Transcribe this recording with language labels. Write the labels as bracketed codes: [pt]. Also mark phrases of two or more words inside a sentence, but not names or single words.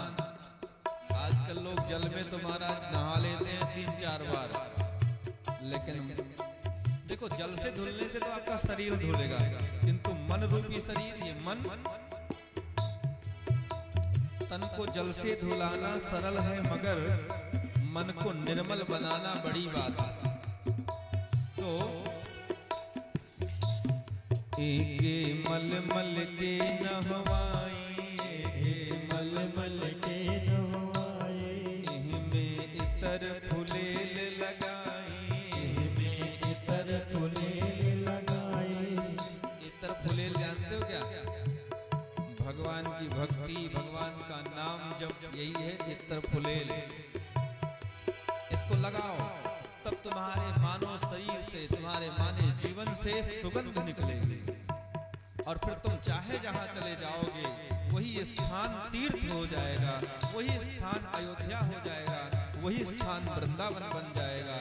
[hi] आजकल लोग जल में तो महाराज नहा लेते हैं 3-4 बार, लेकिन देखो जल से धुलने से तो आपका शरीर धुलेगा, किंतु मन रूपी शरीर, ये मन, तन को जल से धुलाना सरल है, मगर मन को निर्मल बनाना बड़ी बात है। तो एक मल मल के नहवाई, मल मल के नहवाई, में इतर फुलेल लगाई, में इतर फुलेल लगाई। इतर फुलेल जानते हो क्या? भगवान की भक्ति, भगवान का नाम जब यही है इतर फुलेल। इसको लगाओ तब तुम्हारे मानव शरीर से, तुम्हारे माने जीवन से सुगंध निकलेगी, और फिर तुम चाहे जहां चले जाओगे वही स्थान तीर्थ हो जाएगा, वही स्थान अयोध्या हो जाएगा, वही स्थान वृंदावन बन जाएगा।